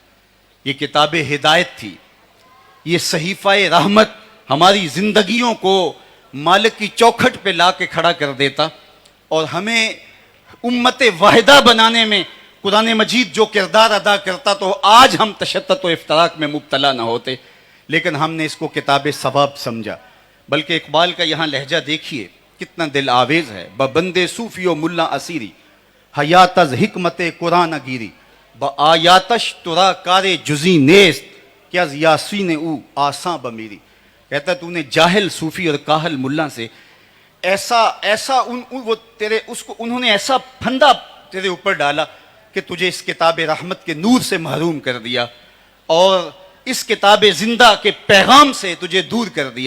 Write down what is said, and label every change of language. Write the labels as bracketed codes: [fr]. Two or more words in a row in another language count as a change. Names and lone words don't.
[ur] یہ کتاب ہدایت تھی، یہ صحیفہ رحمت ہماری زندگیوں کو مالک کی چوکھٹ پہ لا کے کھڑا کر دیتا، اور ہمیں امت واحدہ بنانے میں قرآن مجید جو کردار ادا کرتا تو آج ہم تشتت و افتراق میں مبتلا نہ ہوتے. لیکن ہم نے اس کو کتاب ثواب سمجھا. بلکہ اقبال کا یہاں لہجہ دیکھیے کتنا دل آویز ہے. [fa] بندے صوفی و ملا اسیری حیات از حکمت قرآن گیری با آیاتش ترا کار جزی نیست کہ از یاسین او آساں بمیری. [ur] کہتا تو نے جاہل صوفی اور کاہل ملا سے ایسا انہوں نے ایسا پھندا تیرے اوپر ڈالا کہ تجھے اس کتاب رحمت کے نور سے محروم کر دیا، اور اس کتاب زندہ کے پیغام سے تجھے دور کر دیا.